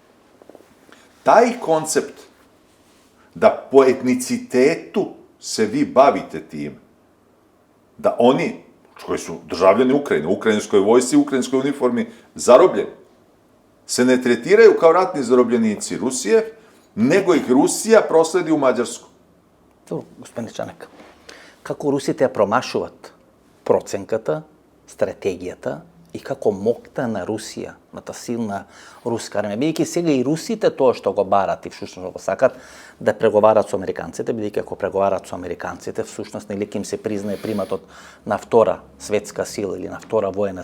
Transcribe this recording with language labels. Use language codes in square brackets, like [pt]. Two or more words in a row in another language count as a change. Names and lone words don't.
[sr] Taj koncept da po etnicitetu se vi bavite tim, da oni, koji su državljani Ukrajine, u ukrajinskoj vojsci, u ukrajinskoj uniformi, zarobljeni, se ne tretiraju kao ratni zarobljenici Rusije, nego ih Rusija prosledi u Mađarsku. [mk] Добро, господине Чанак, како Русите промашуват проценката, стратегијата и како моктана Русија, на та силна руска армија, бидејќи сега и русите тоа што го барат и всушност го сакат да преговарат со американците, бидејќи ако преговарат со американците, всушност нели ќе им се признае приматот на втора светска сила или на втора воена